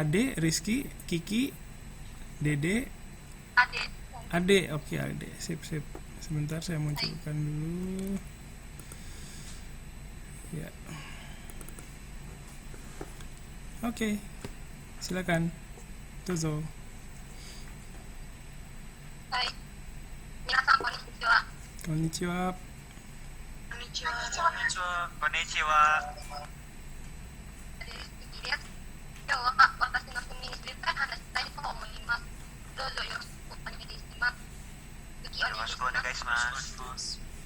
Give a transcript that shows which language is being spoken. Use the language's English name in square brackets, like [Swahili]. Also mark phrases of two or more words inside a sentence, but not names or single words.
[Indonesian] Ade, Rizky, Kiki, Dede, Adik. Ade. Oke, Ade. Sip. Sebentar saya munculkan dulu. Ya. Oke. Silakan. Dozo. Hai. [Japanese] 皆さんこんにちは. Konnichiwa. Konnichiwa. Konnichiwa. [Indonesian] Mas.